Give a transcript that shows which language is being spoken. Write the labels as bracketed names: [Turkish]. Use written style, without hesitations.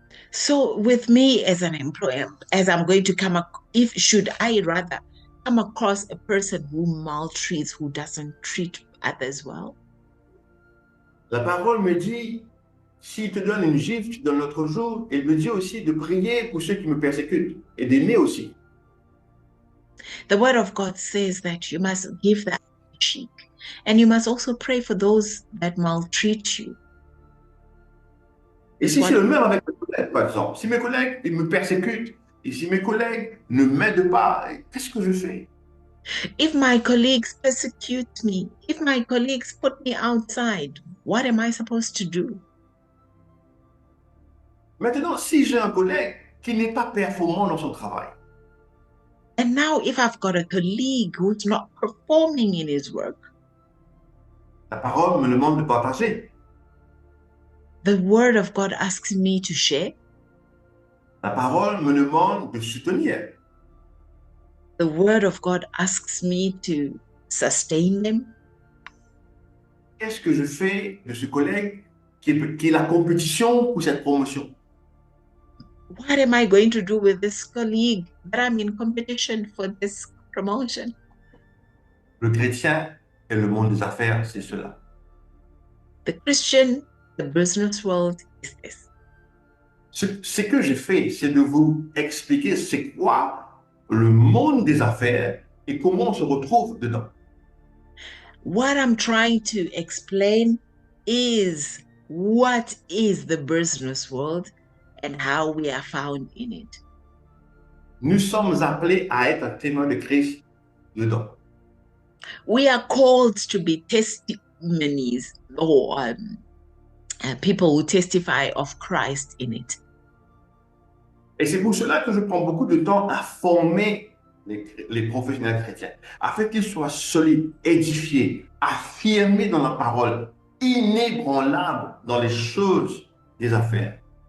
[English] So with me as an employer, as I'm going to if should I rather come across a person who maltreats, who doesn't treat others well? [French] La parole me dit, s'il te donne une gifle, tu donnes l'autre jour. Il me dit aussi de prier pour ceux qui me persécutent et d'aimer aussi. [English] The word of God says that you must give that cheek, and you must also pray for those that maltreat you. [French] Et si c'est le même avec mes collègues, par exemple, si mes collègues ils me persécutent et si mes collègues ne m'aident pas, qu'est-ce que je fais? [English] If my colleagues persecute me, if my colleagues put me outside, what am I supposed to do? [French] Maintenant, si j'ai un collègue qui n'est pas performant dans son travail, [English] And now if I've got a colleague who's not performing in his work, [French] la parole me demande de partager. [English] the word of God asks me to share. [French] La parole me demande de soutenir. [English] The word of God asks me to sustain them. [French] Qu'est-ce que je fais de ce collègue qui est la compétition pour cette promotion? [English] What am I going to do with this colleague that I'm in competition for this promotion? [French] Le chrétien et le monde des affaires, c'est cela. [English] The Christian, the business world is this. [French] Ce que j'ai fait, c'est de vous expliquer c'est quoi le monde des affaires et comment on se retrouve dedans. [English] What I'm trying to explain is what is the business world and how we are found in it. [French] Nous sommes appelés à être un témoin de Christ dedans. [English] We are called to be testimonies or people who testify of Christ in it. [French] Et c'est pour cela que je prends beaucoup de temps à former les professionnels chrétiens, afin qu'ils soient solides, édifiés, affirmés dans la parole, inébranlables dans les choses des affaires.